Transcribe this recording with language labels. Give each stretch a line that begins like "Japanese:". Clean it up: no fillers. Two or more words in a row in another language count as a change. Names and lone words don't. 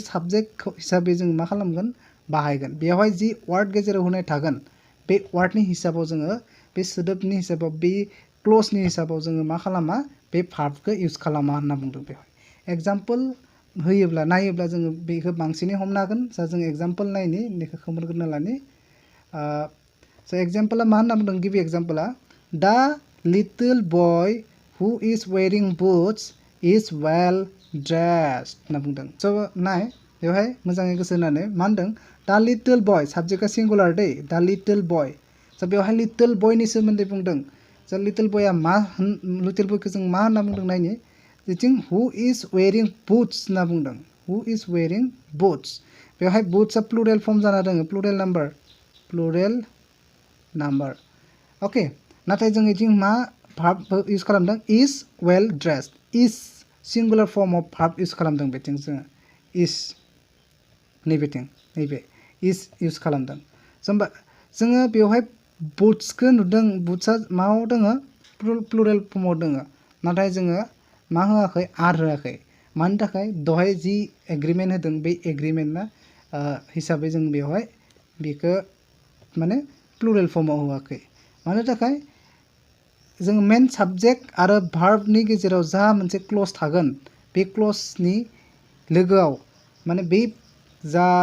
Bodo: साबजेक्ट हिसाबै जों मा खालामगोन बाहायगोन बेवहाय
English: the word
Bodo: गेजेराव होनाय थागोन बे वार्डनि हिसाबाव जोङो बे सोदोबनि हिसाबाव बे क्लजनि हिसाबाव जोङो मा खालामा बे भार्बखौ इउज खालामा होनना बुंदों बेवहाय एग्जाम्पल होयोब्ला नायोब्ला जोङो बेखौ बांसिनै हमनो हागोन जा जों एग्जाम्पल नायनि बेखौ खोमोरग्रोना लानि स' एग्जाम्पला मा होनना बुंदों गिबि एग्जाम्पला
English: the little boy who is wearing boots is well dressed
Bodo: होनना बुंदों स' नाय बेवहाय मोजाङै गोसो होनानै मा होनदों
English: the little boy
Bodo: साबजेक्टआ सिंगुलार दै
English: the little boy
Bodo: स' बेवहाय
English: little boy
Bodo: सोमोन्दै बुंदों स'
English: little boy
Bodo: मा
English: little boy
Bodo: जों मा होनना बुंदों नायनि बिथिं
English: who is wearing boots
Bodo: होनना बुंदों
English: who is wearing boots
Bodo: बेवहाय बुट्सआ प्लुरेल फर्म जाना दङ प्लुरेल नाम्बार अके नाथाय जों इथिं मा भार्ब इउज खालामदों
English: is well dressed is singular form of verb
Bodo: इउज खालामदों बेथिं जोङो इज नैबे इज इउज खालामदों होमबा जोङो बेवहाय बुट्सखौ नुदों बुट्सआ मायाव दङ प्लुरेल फर्माव दङ नाथाय जोङो मा होआखै आर होआखै मानि थाखाय दहाय जि एग्रीमेन्ट होदों बे एग्रीमेन्टआ हिसाबै जों बेवहाय बेखौ माने
English: plural form
Bodo: होआखै मानो थाखाय जों
English: main subject
Bodo: आरो भार्बनि गेजेराव जा मोनसे क्लज थागोन बे क्लजनि लोगोआव माने बे जा